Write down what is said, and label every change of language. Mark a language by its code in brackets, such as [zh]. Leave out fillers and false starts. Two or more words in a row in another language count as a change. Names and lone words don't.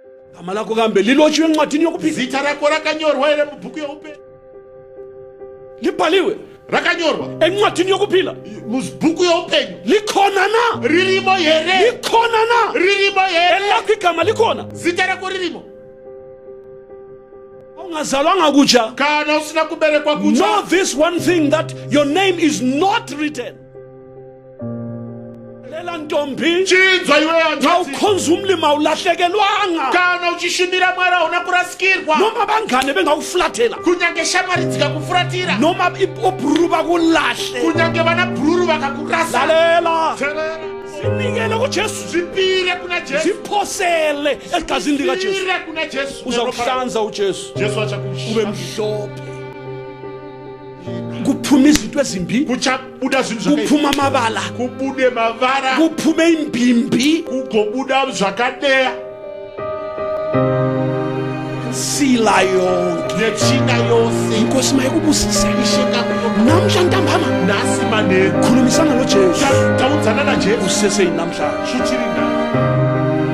[nd] gama lakho kambe lilotshiwe encwadini yokuphila [sn] zita rako rakanyorwa ere mubhuku youpenyu [nd] libhaliwe [sn] rakanyorwa [nd] encwadini yokuphila [sn] mubhuku youpenyu [nd] likhona na [sn] ririmo here [nd] likhona na [sn] ririmo here [nd] elakho igama likhona [sn] zita rako ririmo [nd] ungazalwanga kutsha [sn] kana usina kuberekwa know [nd] kutsha [en] this one thing that your name is not written [nd] lela ntombi [sn] chinzwa iwe hanzvadzi [nd] ngawukhonza umlimi awulahlekelwanga [sn] kana uchishumira mwari hauna kurasikirwa [nd] noma bangane bengawufulathela [sn] kunyange shamwari dzikakufuratira [nd] noma obhuru bakulahle [sn] kunyange vana bhururu vakakurasa [nd] lalela [sn] Teerera. [nd] zinikele kujesu [sn] zvipire kuna jesu [nd] ziphosele egazini likajesu [sn] zvipire kuna jesu [nd] uza kuhlanza ujesu jesu ube [sn] achakushamba [nd] mhlophe kuphuma izinto ezimbi [sn] kuchabuda zvinhu zvakaipa [nd] kuphuma amabala [sn] kubude mavara [nd] kuphume imbimbi [sn] kugobuda zvakadeya [nd] sila yonke [sn] netsvina yose [nd] inkosi mayikubusise isheka namhla ntambama [sn] nhasi manheru [nd] khulumisana nojesu [sn] taudzana najesu [nd] useseyinamhlanje [sn] zvichiri nhasi